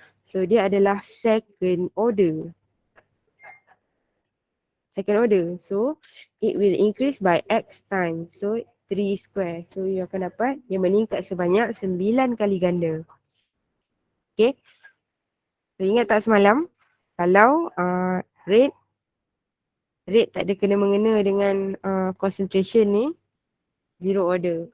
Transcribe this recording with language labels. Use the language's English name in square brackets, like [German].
[Malay] So, dia adalah second order. [English] Second order. So, it will increase by X times. So, 3 square. [Malay] So, you akan dapat dia meningkat sebanyak 9 kali ganda. Okay. So, ingat tak semalam? Kalau rate tak ada kena-mengena dengan concentration ni, zero order.